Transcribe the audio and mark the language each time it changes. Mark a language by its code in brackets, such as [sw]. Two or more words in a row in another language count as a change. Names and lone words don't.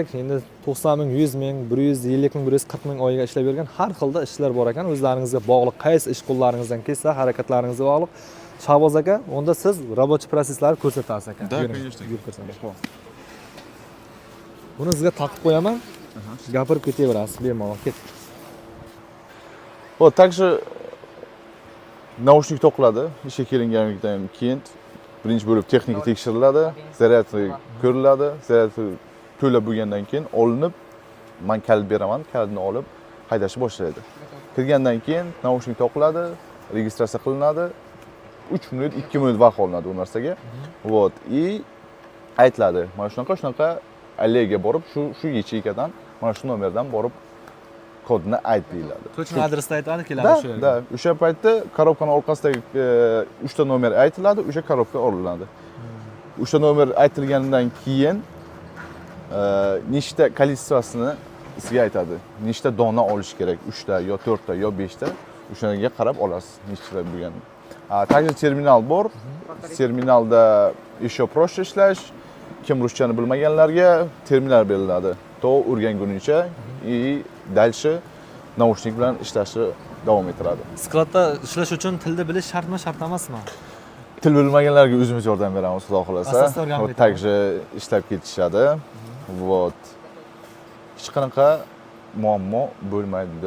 [uz] Endi 90 ming, 100 ming, 150 ming, 140 ming oyiga ishlab bergan har xilda ishlar bor ekan. O'zlaringizga bog'liq, qaysi ish qo'llaringizdan kelsa, harakatlaringizga bog'liq. Shahboz aka, unda siz рабочий proseslarni ko'rsatasiz aka. [ru] Да, конечно. [uz] Buni sizga taqib qo'yaman. Gapirib ketaverasiz, bemalol ket. [ru] Вот, также [uz] naushnik to'qiladi. Ishga kelingandan keyin birinchi bo'lib texnika tekshiriladi, zaryadka ko'riladi, zaryadka to'lab bo'lgandan keyin olinib, men kalit beraman, kalitni olib haydashni boshlaydi. Kirgandan keyin naushnik to'qiladi, registratsiya qilinadi. 3 minut, 2 minut vaqt olinadi bu narsaga. Вот, и aytiladi. Mana shunaqa allega borib, shu yechikadan, mana shu nomerdan borib kodini ayt deyiladi. Ko'chma adresni aytadi, keladi Da, o'sha yerga. da, o'sha paytda korobkani orqasidagi 3 ta nomer aytiladi, o'sha korobka olinadi. O'sha nomer aytilgandan keyin nechta kolичествосini sizga aytadi. Nechta dona olish kerak? 3 ta yo 4 ta yo 5 ta. O'shanga qarab olasiz nechta bo'lganini. Также terminal bor. Terminalda [ru] еще проще [uz] ishlash. Kim ruschani bilmaganlarga terminal beriladi. To o'rganguncha [ru] и дальше [uz] naushnik bilan ishlashni davom ettiradi. Skladda ishlash uchun tilni bilish shartmi, shart emasmi? Til bilmaganlarga o'zimiz yordam beramiz, xudo xolasa. Asosda o'rganib [ru] Вот также [uz] ishlab ketishadi. Вот. Hech qanaqa muammo bo'lmaydi.